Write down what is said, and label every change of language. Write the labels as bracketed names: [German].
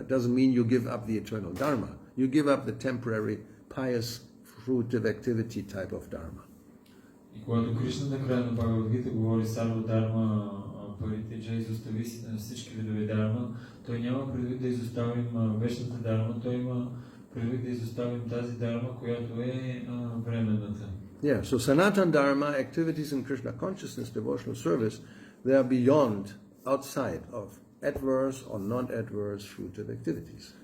[English] It doesn't mean you give up the eternal dharma. You give up the temporary pious fruitive activity type of dharma. [Bulgarian] И когато Кришна накрая на Бхагавад-гита говори сарва дарма паритяджа, изостави всички видове дарма, той няма предвид да изоставим вечната дарма, той има предвид да изоставим тази дарма, която е временната. [English] Yeah, so sanatan dharma activities in Krishna consciousness, devotional service, they are beyond, outside of adverse or non-adverse fruitive activities.